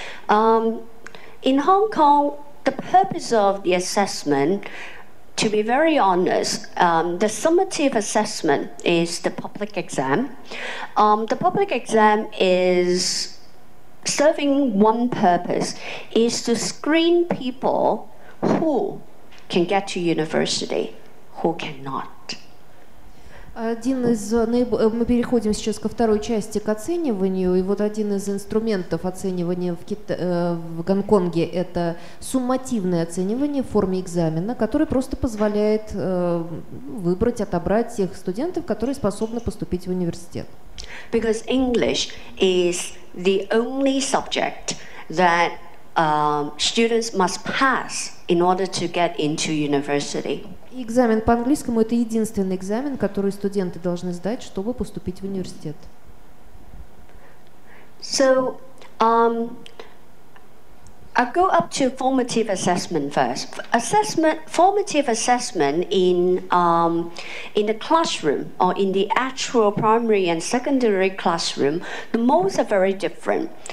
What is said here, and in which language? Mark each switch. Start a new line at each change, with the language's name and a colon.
English: In Hong Kong, the purpose of the assessment, to be very honest, the summative assessment is the public exam. The public exam is serving one purpose, is to screen people who can get to university, who cannot.
Russian: Мы переходим сейчас ко второй части, к оцениванию, и вот один из инструментов оценивания в Гонконге – это суммативное оценивание в форме экзамена, который просто позволяет выбрать, отобрать тех студентов, которые способны поступить в университет.
English: Because English is the only subject that students must pass in order to get into university.
Russian: Экзамен по английскому – это единственный экзамен, который студенты должны сдать, чтобы поступить в университет.
English: So, I'll go up to formative assessment first. Formative assessment in the classroom or in the actual primary and secondary classroom, the modes are very different.